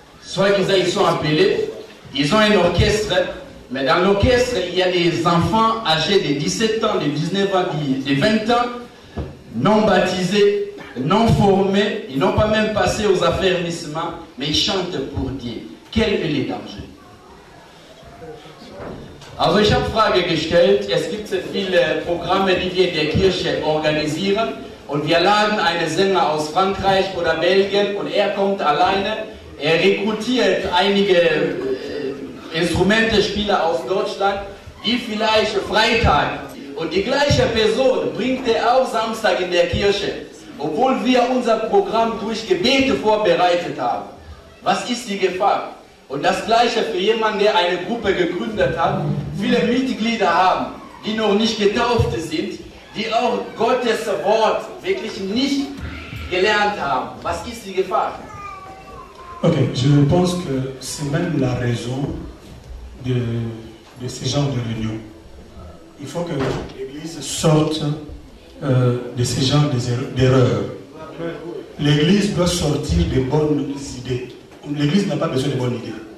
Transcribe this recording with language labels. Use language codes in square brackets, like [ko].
[fr] soit qu'ils sont appelés, ils ont un orchestre, mais dans l'orchestre, il y a des enfants âgés de 17 ans, de 19 ans, de 20 ans, non baptisés, non formés, ils n'ont pas même passé aux affermissements, mais ils chantent pour Dieu. Quel est le danger? [de] Also ich habe Frage gestellt, es gibt sehr viele Programme, die wir in der Kirche organisieren und wir laden einen Sänger aus Frankreich oder Belgien und er kommt alleine, er rekrutiert einige Instrumentespieler aus Deutschland, die vielleicht Freitag und die gleiche Person bringt er auch Samstag in der Kirche, obwohl wir unser Programm durch Gebete vorbereitet haben. Was ist die Gefahr? Und das Gleiche für jemanden, der eine Gruppe gegründet hat, viele Mitglieder haben, die noch nicht getauft sind, die auch Gottes Wort wirklich nicht gelernt haben. Was ist die Gefahr? [fr] Ok, je pense que c'est même la raison de ces genres de réunions. Il faut que l'Église sorte de ces genres d'erreurs. L'Église doit sortir des bonnes idées. L'Église n'a pas besoin de bonnes idées.